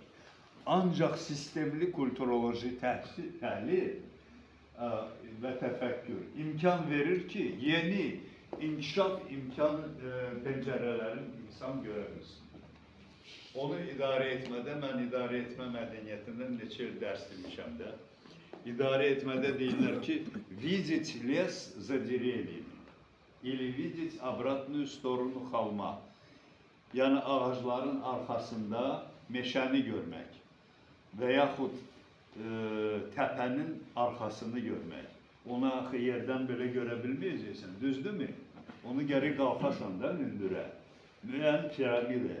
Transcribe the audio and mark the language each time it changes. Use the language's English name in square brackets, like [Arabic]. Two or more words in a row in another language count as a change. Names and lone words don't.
[Azerbaijani] Ancaq sistemli kulturoloji təhlil və təfəkkür imkan verir ki, yeni inkişaf imkan pəncərələrini insan görə bilsin. Onu idarə etmədə, mən idarə etmə mədəniyyətindən neçə il dərs demişəm də. İdarə etmədə deyirlər ki, [Russian] видеть лес за деревьями или видеть обратную сторону холма. [Azerbaijani] Yəni ağacların arxasında meşəni görmək və yaxud təpənin arxasını görmək. Onu axı yerdən belə görə bilməyəcəksən, düzdürmü? Onu geri qalxasan da hündürə. Müəyyən piramidaya.